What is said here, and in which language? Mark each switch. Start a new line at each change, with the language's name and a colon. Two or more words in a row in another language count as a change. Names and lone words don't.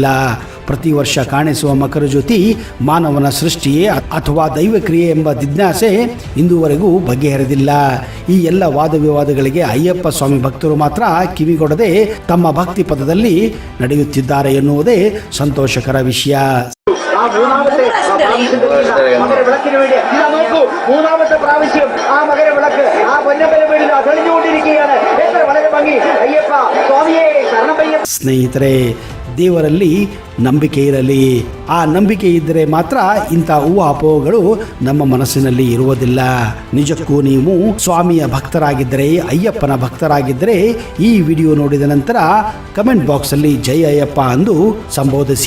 Kannada: ಪ್ರತಿ ವರ್ಷ ಕಾಣಿಸುವ ಮಕರ ಜ್ಯೋತಿ ಮಾನವನ ಸೃಷ್ಟಿಯೇ ಅಥವಾ ದೈವಕ್ರಿಯೆ ಎಂಬ ಜಿಜ್ಞಾಸೆ ಇಂದುವರೆಗೂ ಬಗೆಹರಿದಿಲ್ಲ. ಈ ಎಲ್ಲ ವಾದ ವಿವಾದಗಳಿಗೆ ಅಯ್ಯಪ್ಪ ಸ್ವಾಮಿ ಭಕ್ತರು ಮಾತ್ರ ಕಿವಿಗೊಡದೆ ತಮ್ಮ ಭಕ್ತಿ ಪದದಲ್ಲಿ ನಡೆಯುತ್ತಿದ್ದಾರೆ ಎನ್ನುವುದೇ ಸಂತೋಷಕರ ವಿಷಯ.
Malayalam: ആ മൂന്നാമത്തെ മകരവിളക്കിന് വേണ്ടി ഇതാ നോക്കൂ, മൂന്നാമത്തെ പ്രാവശ്യം ആ മകരവിളക്ക് ആ പൊന്നമ്പലമേടിൽ തെളിഞ്ഞുകൊണ്ടിരിക്കുകയാണ്. എത്ര വളരെ ഭംഗി. അയ്യപ്പ സ്വാമിയെ ശരണമയ്യപ്പ.
Kannada: ಸ್ನೇಹಿತರೆ, ದೇವರಲ್ಲಿ ನಂಬಿಕೆ ಇರಲಿ. ಆ ನಂಬಿಕೆ ಇದ್ದರೆ ಮಾತ್ರ ಇಂಥ ಊಹಾಪೋಹಗಳು ನಮ್ಮ ಮನಸ್ಸಿನಲ್ಲಿ ಇರುವುದಿಲ್ಲ. ನಿಜಕ್ಕೂ ನೀವು ಸ್ವಾಮಿಯ ಭಕ್ತರಾಗಿದ್ದರೆ, ಅಯ್ಯಪ್ಪನ ಭಕ್ತರಾಗಿದ್ದರೆ ಈ ವಿಡಿಯೋ ನೋಡಿದ ನಂತರ ಕಮೆಂಟ್ ಬಾಕ್ಸಲ್ಲಿ ಜೈ ಅಯ್ಯಪ್ಪ ಅಂದು ಸಂಬೋಧಿಸಿ.